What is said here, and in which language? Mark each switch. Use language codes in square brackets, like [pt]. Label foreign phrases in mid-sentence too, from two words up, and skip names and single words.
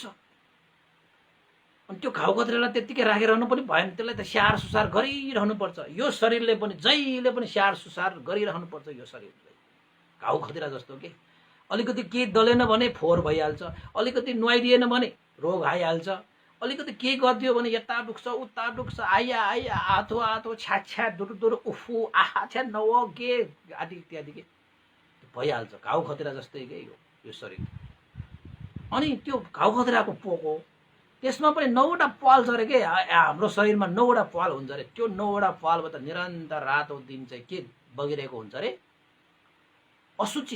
[ne] अनि त्यो घाउ खतिरालाई त्यत्तिकै राखिरहनु पनि भएन, त्यसलाई त स्याहार सुसार गरिरहनुपर्छ। यो शरीरले पनि जहिले पनि स्याहार सुसार गरिरहनुपर्छ। यो शरीरले घाउ खतिरा जस्तो के, अलिकति केही दलेन भने फोहोर भइहाल्छ, अलिकति नुहाइदिएन भने रोग आइहाल्छ, अलिकति केही गरिदियो भने यता दुख्छ उता दुख्छ, आइया आइया आथो आथो छ्याट छ्याट दुरु दुरु उफु आहा छ्या नव के आदि इत्यादि के भइहाल्छ। घाउ खतिरा जस्तै के यो शरीर। अनि त्यो घाउ खतिराको पोको, त्यसमा पनि 9वटा पाल छ अरे के, हाम्रो शरीरमा 9वटा पाल हुन्छ अरे। त्यो 9वटा पालबाट निरन्तर रातो दिन चाहिँ के बगिरहेको हुन्छ अरे, असुचि।